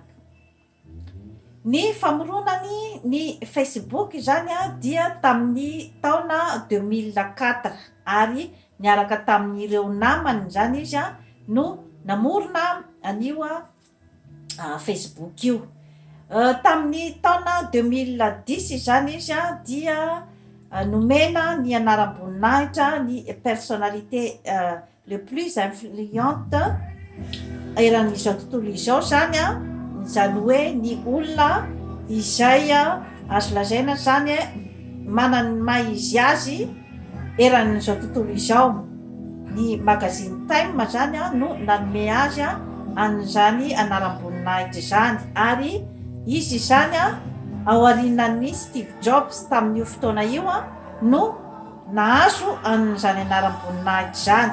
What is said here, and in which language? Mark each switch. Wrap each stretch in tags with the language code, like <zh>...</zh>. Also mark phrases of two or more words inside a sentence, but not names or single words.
<mg>Ny famoronany ny Facebook zany dia tamin'ny taona 2004 ary niaraka tamin'ireo namany zany izy no namorona an'io Facebook io. Tamin'ny taona 2010 zany izy dia nomena ny anaram-boninahitra ny</mg> <fr>personnalité le plus influente</fr> <mg>eran'izao tontolo izao zany zany hoe ny olona izay azo lazaina zany manany maha izy azy eran'izao tontolo izao. Ny magazine Time zany no nanome azy an'izany anaram-boninahitra zany ary izy zany ao aorianan'ny Steve Jobs tamin'io fotoana io no nahazo an'izany anaram-boninahitra zany.</mg>